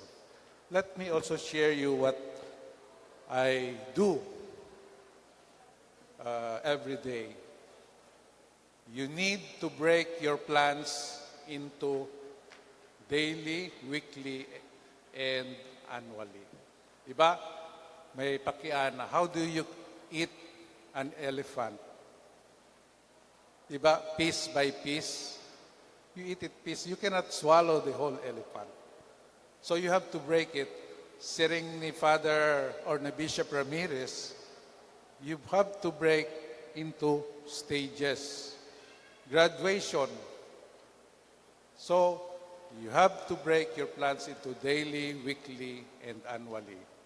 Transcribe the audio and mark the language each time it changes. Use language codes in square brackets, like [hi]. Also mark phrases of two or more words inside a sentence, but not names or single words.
[en] Let me also share you what I do every day. You need to break your plans into daily, weekly, and annually. [hil] Diba? May pakiana. [en] How do you eat an elephant? Diba? Piece by piece. You eat it piece. You cannot swallow the whole elephant. So you have to break it. [hil] Siring ni [en] Father or ni Bishop Ramirez, you have to break into stages. Graduation. So, you have to break your plans into daily, weekly, and annually.